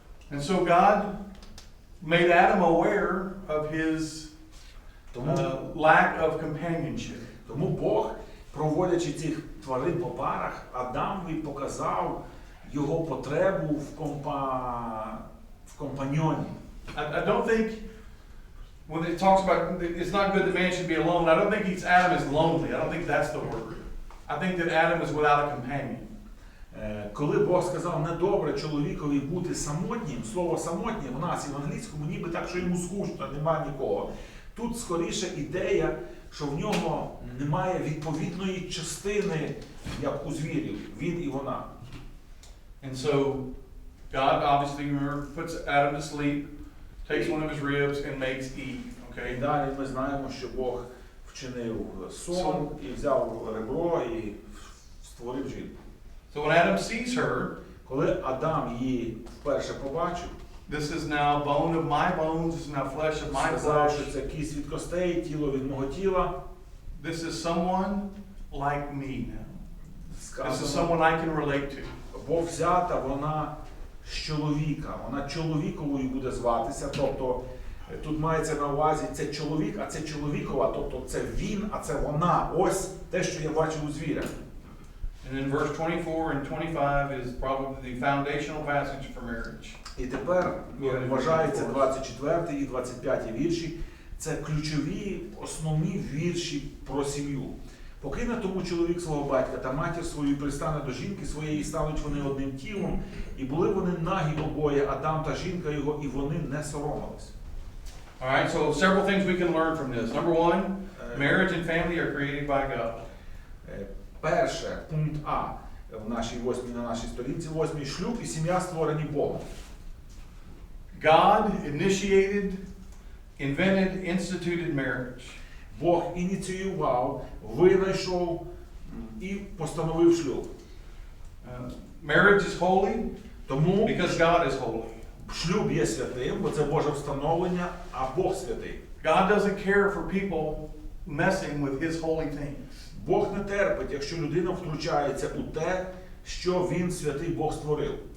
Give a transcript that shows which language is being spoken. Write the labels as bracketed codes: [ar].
[en] And so God made Adam aware of his lack of companionship. [uk] Тому Бог, проводячи цих тварин по парах, Адамові показав його потребу в компаньйоні. [en] I don't think when it talks about it's not good that man should be alone, I don't think Adam is lonely. I don't think that's the word. I think that Adam is without a companion. [uk] Коли Бог сказав, недобре чоловікові бути самотнім, слово самотнє в нас і в англійському ніби так, що йому скучно, немає нікого. Тут скоріше ідея, що в нього немає відповідної частини, як у звірів, він і вона. [en] And so God obviously puts Adam to sleep, takes one of his ribs and makes Eve. [uk] І далі ми знаємо, що Бог вчинив сон і взяв ребро і створив жінку. [en] So when Adam sees her, [uk] коли Адам її вперше побачив, [en] this is now bone of my bones, this is now flesh of my [uk] сказав, [en] flesh. [uk] що це кість від костей, тіло від мого тіла. [en] This is someone like me now. This is [uk] Сказано, [en] someone I can relate to. [uk] бо взята вона з чоловіка, вона чоловіковою буде зватися, тобто тут мається на увазі це чоловік, а це чоловікова, тобто це він, а це вона. Ось те, що я бачив у звіря. [en] And then verse 24 and 25 is probably the foundational passage for marriage. [uk] І тепер вважається 24 і 25 вірші. Це ключові, основні вірші про сім'ю. Покине тому чоловік свого батька та матір свою і пристане до жінки своєї, стануть вони одним тілом. І були вони нагі обоє, Адам та жінка його, і вони не соромились. [en] All right, so several things we can learn from this. Number one, marriage and family are created by God. [uk] Перше, пункт А, на нашій сторінці 8, шлюб і сім'я створені Богом. [en] God initiated, invented, instituted marriage. [uk] Бог ініціював, винайшов і постановив шлюб. [en] Marriage is holy [uk] Тому [en] because God is holy. [uk] шлюб є святим, бо це Боже встановлення, а Бог святий. [en] God doesn't care for people messing with his holy things. [uk] Бог не терпить, якщо людина втручається у те, що він, святий Бог, створив.